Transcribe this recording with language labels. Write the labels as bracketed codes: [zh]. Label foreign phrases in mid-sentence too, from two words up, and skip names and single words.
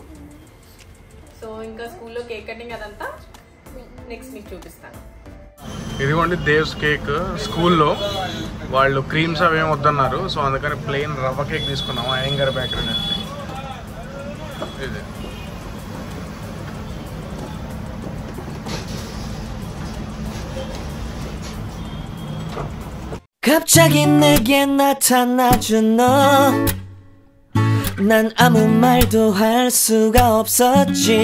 [te] సో ఇంకా స్కూల్లో [en] cake cutting [te] అదంతా నెక్స్ట్ మీకు చూపిస్తాను. ఇదిగోండి దేవ్స్ కేక్. స్కూల్లో వాళ్ళు క్రీమ్స్ అవి ఏమి వద్దన్నారు, సో అందుకని ప్లెయిన్ రవ్వ కేక్ తీసుకున్నాము అయ్యంగార్ బేకరీ నుంచి. ఇది [ko] 갑자기 내게 나타나준 너, 난 아무 말도 할 수가 없었지.